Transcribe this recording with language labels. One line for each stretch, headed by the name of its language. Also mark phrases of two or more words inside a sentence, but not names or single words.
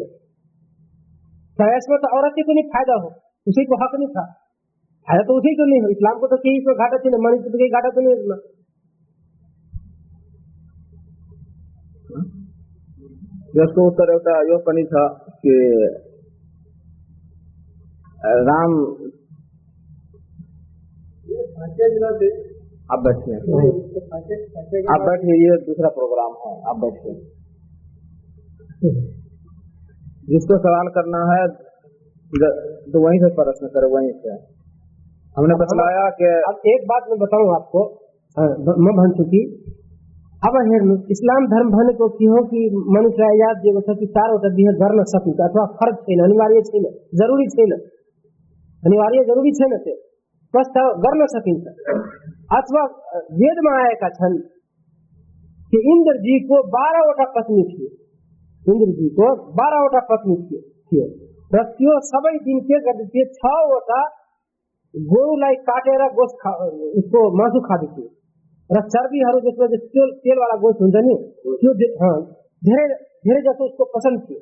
Nepali: यसमा त औरतको नि फाइदा हो, उसैको हक नि छ, फाइदा त उसैको नै हो। इस्लामको त केही इसमा घाटा छैन, मानिसको त केही घाटा छैन यसमा। यसको उत्तर एउटा यो पनि छ कि
Hindi: राम आप बैठिए, ये दूसरा प्रोग्राम है, आप बैठिए। जिसको सवाल करना है तो वहीं से प्रश्न करे, वहीं से। हमने बताया कि अब एक बात मैं बताऊं आपको, मैं भन चुकी।
Nepali: अब हेर्नु इस्लाम धर्म भनेको के हो कि मनुष्य याद दिएको छ कि 4वटा बिहे गर्न सकिन्छ, अथवा फर्ज छैन, अनिवार्य छैन, जरुरी छैन, अनिवार्य जरुरी छैन, त्यो बस गर्न सकिन्छ। अथवा वेदमा आएका छन् कि इन्द्रजीको 12वटा पत्नी थिए, इन्द्रजीको 12वटा पत्नी थियो र त्यो सबै दिन के गर्दथे, 6वटा गोरुलाई काटेर उसको मासु खाँदथे र चर्बीहरू जसमा तेल वाला गोश्त हुन्छ नि त्यो धेरै जसो उसको पसन्द थियो।